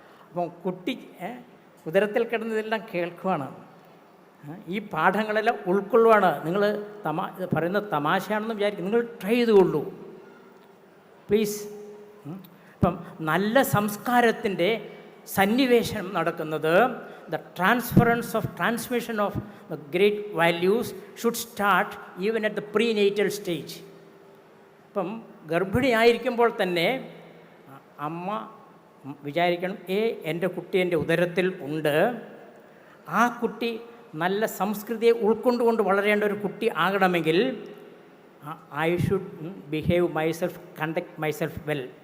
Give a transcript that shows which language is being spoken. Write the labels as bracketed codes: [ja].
[ml] അപ്പം കുട്ടി ഉദരത്തിൽ കിടന്നതെല്ലാം കേൾക്കുവാണ്. ഈ പാഠങ്ങളെല്ലാം ഉൾക്കൊള്ളുവാണ്. നിങ്ങൾ ഇത് പറയുന്നത് തമാശയാണെന്ന് വിചാരിക്കും. നിങ്ങൾ ട്രൈ ചെയ്തുകൊള്ളൂ പ്ലീസ്. ഇപ്പം നല്ല സംസ്കാരത്തിൻ്റെ സന്നിവേശനം നടക്കുന്നത്, [en] the transmission of the great values should start even at the prenatal stage. [ml] ഇപ്പം ഗർഭിണിയായിരിക്കുമ്പോൾ തന്നെ അമ്മ വിചാരിക്കണം, എൻ്റെ കുട്ടി എൻ്റെ ഉദരത്തിൽ ഉണ്ട്, ആ കുട്ടി നല്ല സംസ്കൃതിയെ ഉൾക്കൊണ്ടുകൊണ്ട് വളരേണ്ട ഒരു കുട്ടി ആകണമെങ്കിൽ [en] I should behave myself, conduct myself well.